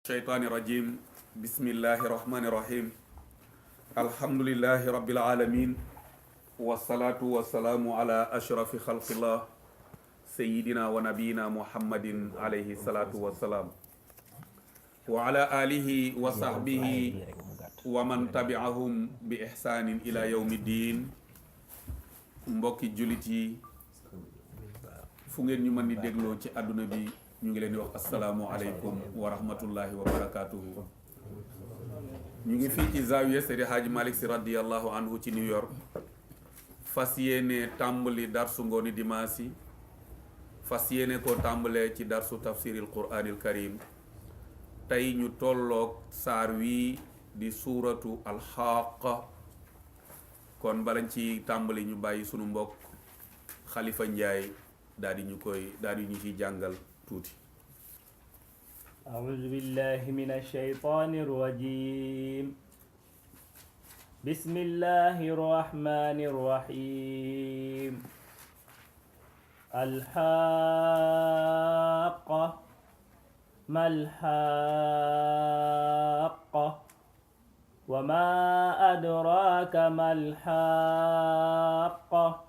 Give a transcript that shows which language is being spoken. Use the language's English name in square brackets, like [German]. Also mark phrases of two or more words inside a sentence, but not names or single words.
[Arabic] الشيطان الرجيم بسم الله الرحمن الرحيم الحمد لله رب العالمين والصلاة والسلام على أشرف خلق الله سيدنا ونبينا محمد عليه الصلاة والسلام وعلى آله وصحبه ومن تبعهم بإحسان إلى يوم الدين [Wolof] mbokki jullit yi fu ngeen ñu mën di dégloo ci àdduna bi ñu ngi leen di wax [Arabic] السلام عليكم ورحمة الله وبركاته [Wolof] ñu ngi fii ci zawiya Seydi Hadji Malick Sy [Arabic] رضي الله عنه [Wolof] ci New York fas yéene tàmbali darsu ngooni dimanche yi fas yéene koo tàmbalee ci darsu [Arabic] تفسير القرآن الكريم [Wolof] tey ñu tolloog saar wi di [Arabic] سورة الحاقة [Wolof] kon balañ ci tàmbali ñu bàyyi sunu mbokk Xalifa Njaay daal di ñu ciy jàngal tuuti. [Arabic] أعوذ بالله من الشيطان الرجيم بسم الله الرحمن الرحيم الحاقة ما الحاقة وما أدراك ما الحاقة